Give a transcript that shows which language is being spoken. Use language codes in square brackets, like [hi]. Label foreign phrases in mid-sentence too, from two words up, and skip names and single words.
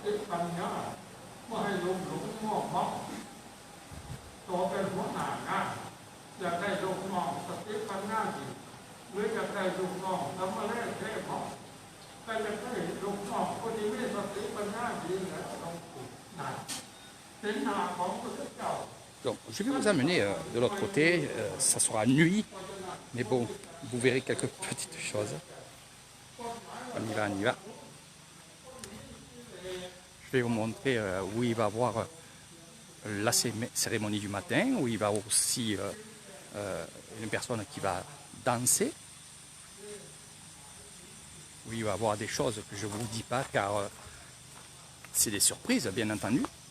[th] ปัญญาไม่ให้หลงงอกเมาโตเป็นหัวหน้างานอยากได้ลูกน้องสติปัญญาดีหรืออยากได้ลูกน้องทำมาเล่นเทพแต่อยากได้ลูกน้องคนที่มีสติปัญญาดีแล้วต้องฝึกหนักเป็นหน้าของพระเจ้า [fr] Donc, je vais vous amener de l'autre côté, ça sera nuit, mais bon, vous verrez quelques petites choses. On y va, on y va. Je vais vous montrer où il va y avoir la cérémonie du matin, où il va y avoir aussi une personne qui va danser, où il va y avoir des choses que je ne vous dis pas car c'est des surprises, bien entendu.